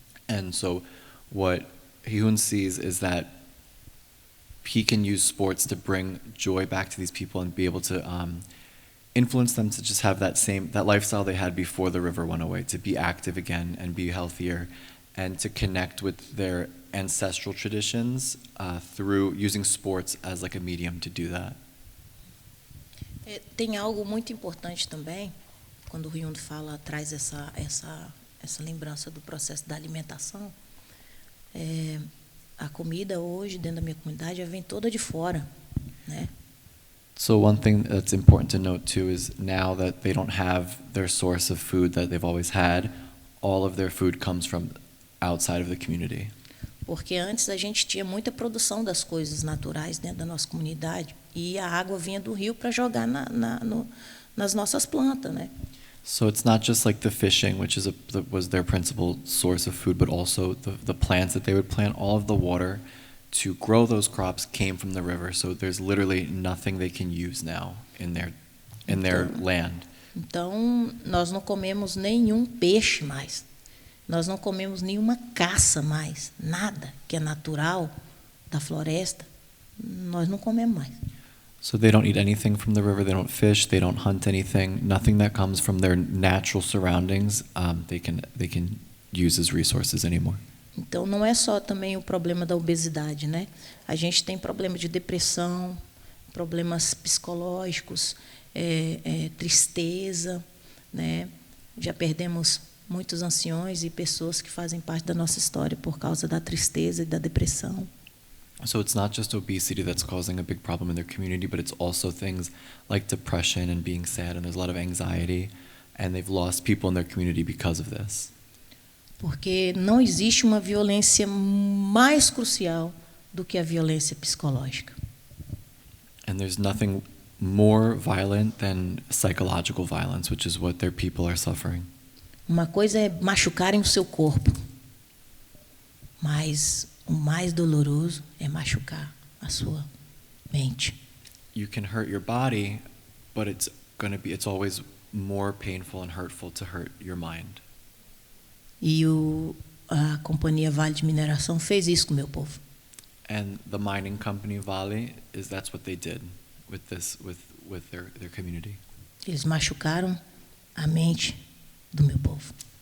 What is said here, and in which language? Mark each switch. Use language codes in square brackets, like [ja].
[en] And so what Hihun sees is that he can use sports to bring joy back to these people and be able to influence them to just have that lifestyle they had before the river went away, to be active again and be healthier, and to connect with their ancestral traditions through using sports as like a medium to do that. [pt] Tem algo muito importante também, quando o Hyundo traz essa lembrança do processo da alimentação. A comida hoje dentro da minha comunidade vem toda de fora, né? [en] So one thing that's important to note too is now that they don't have their source of food that they've always had, all of their food comes from outside of the community. [pt] Porque antes a gente tinha muita produção das coisas naturais dentro da nossa comunidade e a água vinha do rio para jogar nas nossas plantas, né? [en] So it's not just like the fishing, which was their principal source of food, but also the plants that they would plant. All of the water to grow those crops came from the river. So there's literally nothing they can use now in their land. [pt] Então, nós não comemos nenhum peixe mais. Nós não comemos nenhuma caça mais. Nada que é natural da floresta, nós não comemos mais. [en] So they don't eat anything from the river, they don't fish, they don't hunt anything, nothing that comes from their natural surroundings, they can use as resources anymore. [pt] Então, não é só também o problema da obesidade, né? A gente tem problema de depressão, problemas psicológicos, tristeza, né? Já perdemos muitos anciões e pessoas que fazem parte da nossa história por causa da tristeza e da depressão. [en] So it's not just obesity that's causing a big problem in their community, but it's also things like depression and being sad, and there's a lot of anxiety, and they've lost people in their community because of this. [pt] Porque não existe uma violência mais crucial do que a violência psicológica. [en] And there's nothing more violent than psychological violence, which is what their people are suffering. [pt] Uma coisa é machucarem o seu corpo, mas o mais doloroso é machucar a sua mente. [en] You can hurt your body, but it's always more painful and hurtful to hurt your mind. [pt] E a companhia Vale de Mineração fez isso com o meu povo. [en] And the mining company Vale that's what they did with their community. [pt] Eles machucaram a mente do meu povo.